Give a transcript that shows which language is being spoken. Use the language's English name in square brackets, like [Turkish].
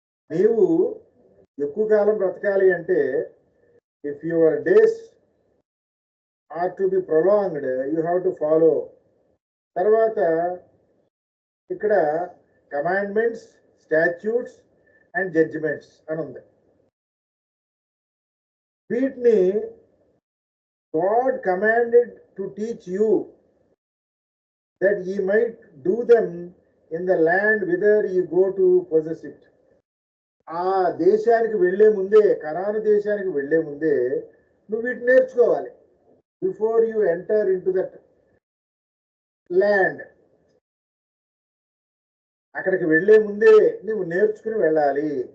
[Telugu] నీవు ఎక్కువ కాలం బ్రతకాలి అంటే [English] If your days are to be prolonged you have to follow. [Telugu] తర్వాత ఇక్కడ [English] commandments, statutes and judgments [Telugu] అని ఉంది. వీటిని [English] God commanded to teach you that ye might do them in the land whither ye go to possess it. [Telugu] ఆ దేశానికి వెళ్లే ముందే, కనాను దేశానికి వెళ్లే ముందే నువ్వు వీటిని నేర్చుకోవాలి. [English] before you enter into that land, [Telugu] అక్కడికి వెళ్లే ముందే నువ్వు నేర్చుకుని వెళ్ళాలి.